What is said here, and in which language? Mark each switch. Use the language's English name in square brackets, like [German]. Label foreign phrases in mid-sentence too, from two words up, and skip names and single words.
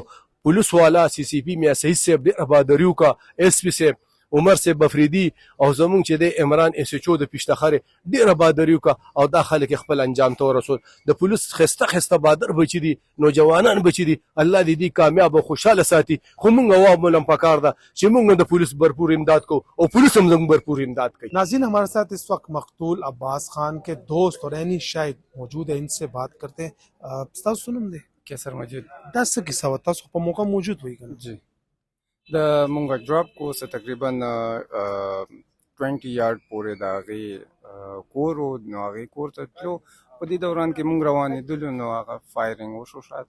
[Pashto] پولیس والا سی سی پی میا سعید صاحب ډېره بهادري وکړه، ایس پی صاحب عمر صاحب بفریدي او زمونږ چې دی عمران ایس ایچ او د پیشتخرې ډېره بهادري وکړه او دا خلک خپل انجام ته ورسول. د پولیس ښایسته ښایسته بهادر بچي دي، نوجوانان بچي دي. الله دې دې کامیاب او خوشحاله ساتي. خو موږ عوامو هم پکار ده چې موږ د پولیس بھرپور امداد کو او پولیس هم زموږ بھرپور امداد کوي. [Urdu] ناظرین ہمارے ساتھ اس وقت مقتول عباس خان کے دوست اور عینی شاہد موجود ہیں. ان سے بات کرتے ہیں. [Pashto] تاسو څه نوم دی؟ کیسر مجید. دا څه کیسه وه؟ تاسو په موقع موجود وئ که نه؟ جی د مونږ ډراپ کو څه تقریبا 20 یارډ پورې د هغې کور و. نو هغې کور ته تلو، په دې دوران کې مونږ روانېدلو نو هغه فایرنګ وشو شاته.